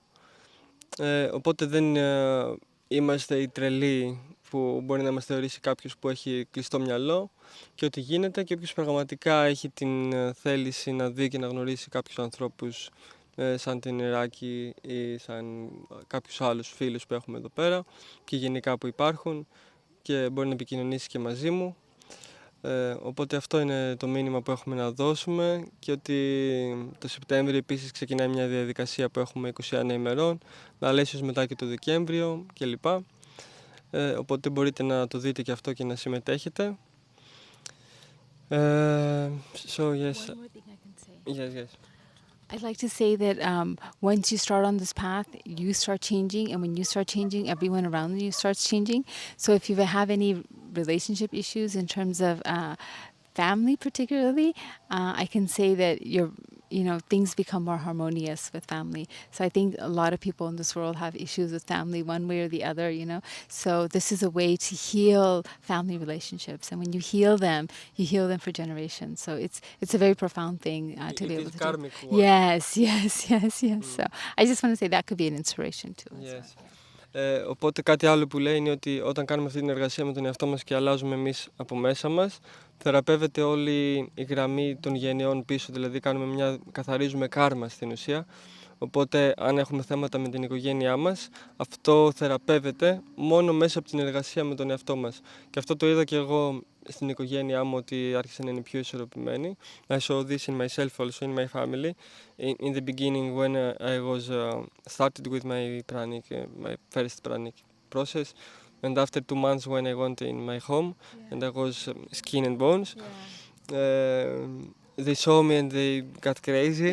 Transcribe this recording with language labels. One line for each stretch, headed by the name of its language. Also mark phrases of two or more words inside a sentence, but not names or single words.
Greek: Οπότε δεν είμαστε οι τρελοί που μπορεί να μας θεωρήσει κάποιος που έχει κλειστό μυαλό και ότι γίνεται και όποιος πραγματικά έχει την θέληση να δει και να γνωρίσει κάποιους ανθρώπους σαν την Ράκη ή σαν κάποιους άλλους φίλους που έχουμε εδώ πέρα και γενικά που υπάρχουν και μπορεί να επικοινωνήσει και μαζί μου. Οπότε αυτό είναι το μήνυμα που έχουμε να δώσουμε και ότι το Σεπτέμβριο επίσης ξεκινάει μια διαδικασία που έχουμε 21 ημερών, αλλά ίσως μετά και το Δεκέμβριο κλπ. Οπότε μπορείτε να το δείτε και αυτό και να συμμετέχετε.
English: So yes. One more thing I can say. Yes. I'd like to say that once you start on this path, you start changing, and when you start changing, everyone around you starts changing. So if you have any relationship issues in terms of family particularly, I can say that things become more harmonious with family. So I think a lot of people in this world have issues with family one way or the other, So this is a way to heal family relationships. And when you heal them for generations. So it's a very profound thing to be able to do. Karmic work. Yes. So I just want to say that could be an inspiration too. Yes.
Greek: Οπότε κάτι άλλο που λέει είναι ότι όταν κάνουμε αυτή την εργασία με τον εαυτό μας και αλλάζουμε εμείς από μέσα μας, θεραπεύεται όλη η γραμμή των γενεών πίσω, δηλαδή καθαρίζουμε κάρμα στην ουσία. Οπότε αν έχουμε θέματα με την οικογένειά μας, αυτό θεραπεύεται μόνο μέσα από την εργασία με τον εαυτό μας. Και αυτό το είδα και εγώ στην οικογένειά μου, ότι άρχισε να είναι πιο ισορροπημένη.
English: I saw this in myself also, in my family. In the beginning when I was started with my pranic, my first pranic process, and after 2 months when I went in my home and I was skin and bones, they saw me and they got crazy.